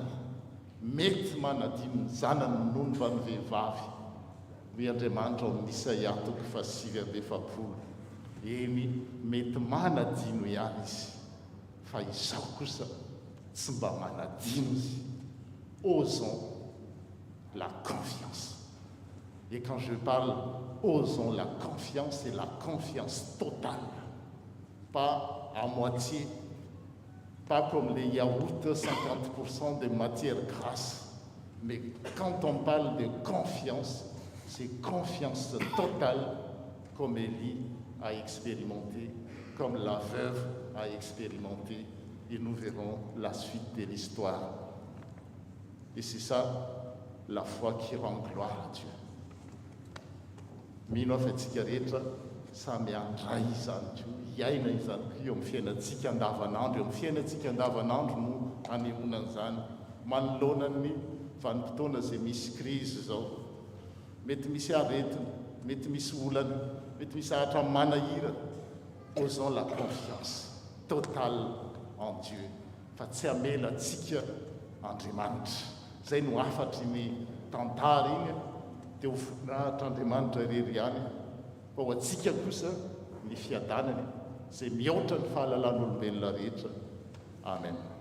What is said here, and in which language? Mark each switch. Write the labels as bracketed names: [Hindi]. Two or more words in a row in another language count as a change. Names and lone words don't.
[Malagasy] Mety manadino ny zanany noho ny fa ny vehivavy. Hoy Andriamanitra ao amin'ny Isaia 8:7. Eny mety manadino ihany izy, fa izao kosa tsy mba manadino izy. [French] Osons la confiance. Et quand je parle osons la confiance, c'est la confiance totale, pas à moitié, pas comme les yaourts, 50% de matière grasse. Mais quand on parle de confiance, c'est confiance totale, comme Élie a expérimenté, comme la veuve a expérimenté, et nous verrons la suite de l'histoire. Et c'est ça, la foi qui rend gloire à Dieu. [Malagasy] Mino fa antsika rehetra samy andray izany ko, hiaina izany ko eo amin'ny fiainantsika andavanandro, eo amin'ny fiainantsika andavanandro no anehoana an'izany. Manoloana ny vanim-potoana izay misy crise zao, mety misy aretina, mety misy olana, mety misy ahatra manahira. [French] Osons la confiance totale en Dieu, [Malagasy] fa tsy amela antsika Andriamanitra zay no afatry ny tantara iny dia ho voninahitran'andriamanitra irery ihany fa ho atsika kosa ny fiadanany zay mihoatra ny fahalalan'olombelona rehetra. Amen.